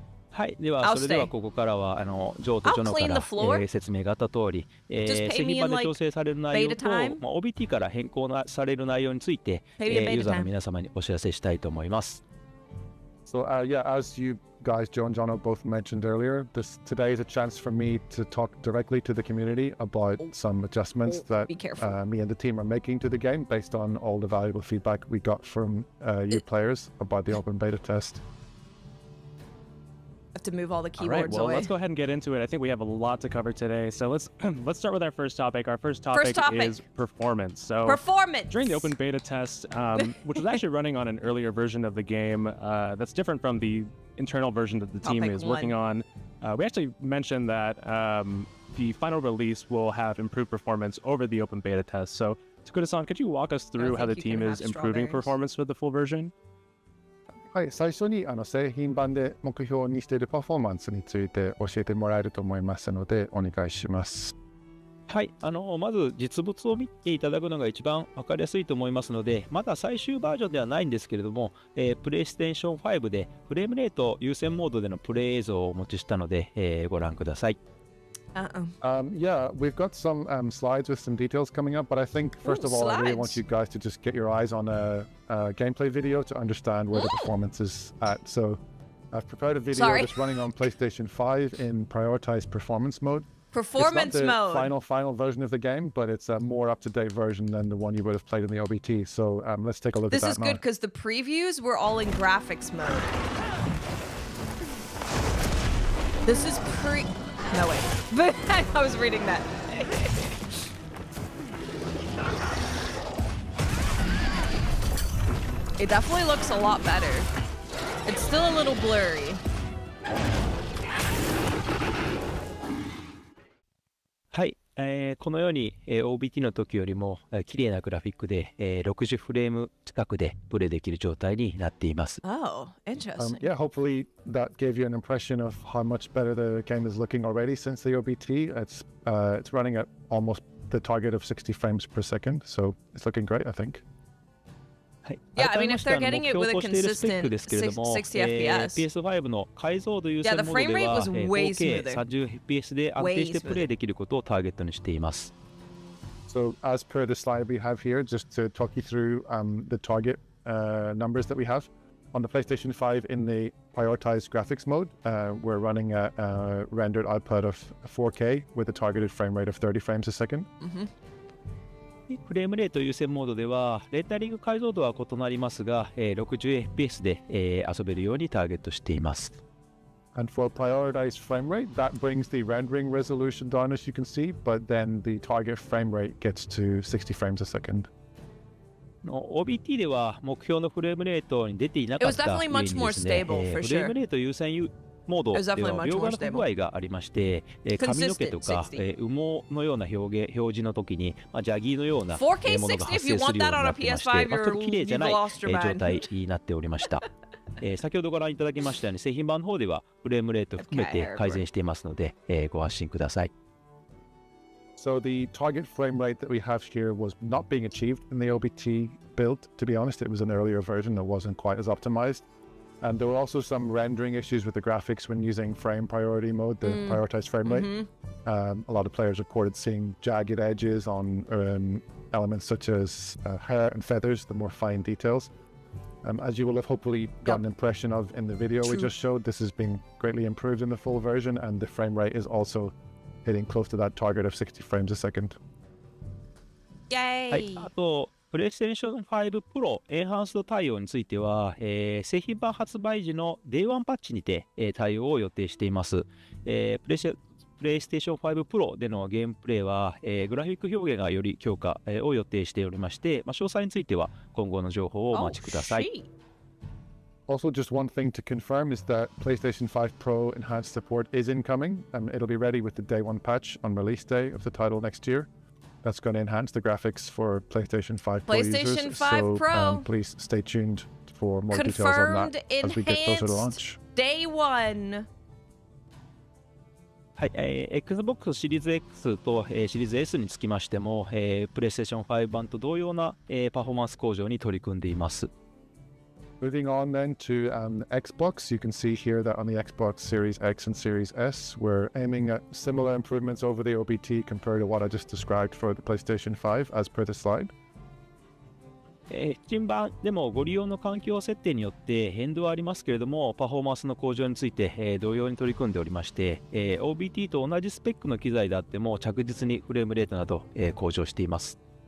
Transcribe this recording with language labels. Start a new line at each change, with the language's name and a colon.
Japanese: はい、ではそれではここからはジョーとジョノから、説明があった通り、製品版で調整される内容と、OBT から変更される内容について、ユーザーの皆様にお知らせしたいと思います。
English: So yeah, as you guys, Joe and Jono, both mentioned earlier, today is a chance for me to talk directly to the community about some adjustments that me and the team are making to the game based on all the valuable feedback we got from you players about the open beta test. Have to move all the keyboards away. Well, let's go ahead and get into it. I think we have a lot to cover today. So let's start with our first topic. Our first topic is performance. So during the open beta test, which was actually running on an earlier version of the game, that's different from the internal version that the team is working on. We actually mentioned that the final release will have improved performance over the open beta test. So Takuda-san, could you walk us through how the team is improving performance with the full version?
Japanese: はい、最初に製品版で目標にしているパフォーマンスについて教えてもらえると思いますのでお願いします。はい、まず実物を見ていただくのが一番分かりやすいと思いますので、まだ最終バージョンではないんですけれども、プレイステーション5でフレームレート優先モードでのプレイ映像をお持ちしたので、ご覧ください。
English: Yeah, we've got some slides with some details coming up, but I think first of all, I really want you guys to just get your eyes on a gameplay video to understand where the performance is at. So I've prepared a video that's running on PlayStation 5 in prioritized performance mode. Performance it's not mode. the final version of the game, but it's a more up-to-date version than the one you would have played in the OBT. So let's take a look at that now. This is good because the previews were all in graphics mode. This is No, wait. But I was reading that. It definitely looks a lot better. It's still a little blurry.
Japanese: はい、このように、OBT の時よりも、綺麗なグラフィックで、60フレーム近くでプレイできる状態になっています。
English: Oh, interesting. Yeah, hopefully that gave you an impression of how much better the game is looking already since the OBT. It's running at almost the target of 60 frames per second, so it's looking great, I think. Yeah, I mean, if they're getting it with a consistent 60 FPS.
Japanese: PS5 の解像度優先モードでは、4K 30fps で安定してプレイできることをターゲットにしています。
English: So as per the slide we have here, just to talk you through the target numbers that we have. On the PlayStation 5 in the prioritized graphics mode, we're running a rendered output of 4K with a targeted frame rate of 30 frames a second.
Japanese: フレームレート優先モードではレータリング解像度は異なりますが、60fps で、遊べるようにターゲットしています。
English: And for prioritized frame rate, that brings the rendering resolution down as you can see, but then the target frame rate gets to 60 frames a second.
Japanese: OBT では目標のフレームレートに出ていなかった上にですね、フレームレート優先モードでは描画の不具合がありまして、髪の毛とか、羽毛のような表示の時に、ジャギーのようなものが発生するようになってまして、ちょっと綺麗じゃない状態になっておりました。先ほどご覧いただきましたように製品版の方ではフレームレート含めて改善していますので、ご安心ください。
English: So the target frame rate that we have here was not being achieved in the OBT build. To be honest, it was an earlier version that wasn't quite as optimized. And there were also some rendering issues with the graphics when using frame priority mode, the prioritized frame rate. A lot of players reported seeing jagged edges on elements such as hair and feathers, the more fine details. As you will have hopefully got an impression of in the video we just showed, this has been greatly improved in the full version, and the frame rate is also hitting close to that target of 60 frames a second. Yay!
Japanese: はい、あとプレイステーション5 Pro エンハンスド対応については、製品版発売時の Day1 パッチにて、対応を予定しています。プレイステーション5 Pro でのゲームプレイは、グラフィック表現がより強化、を予定しておりまして、詳細については今後の情報をお待ちください。
English: Also, just one thing to confirm is that PlayStation 5 Pro enhanced support is incoming, and it'll be ready with the Day 1 patch on release day of the title next year. That's going to enhance the graphics for PlayStation 5 Pro PlayStation users. 5 Pro. Please stay tuned for more details on that as we get closer to launch. Day 1.
Japanese: はい、Xbox シリーズ X と、シリーズ S につきましても、PlayStation 5版と同様な、パフォーマンス向上に取り組んでいます。
English: Moving on then to Xbox, you can see here that on the Xbox Series X and Series S, we're aiming at similar improvements over the OBT compared to what I just described for the PlayStation 5 as per the slide.
Japanese: 新版でもご利用の環境設定によって変動はありますけれども、パフォーマンスの向上について、同様に取り組んでおりまして、OBT と同じスペックの機材であっても着実にフレームレートなど、向上しています。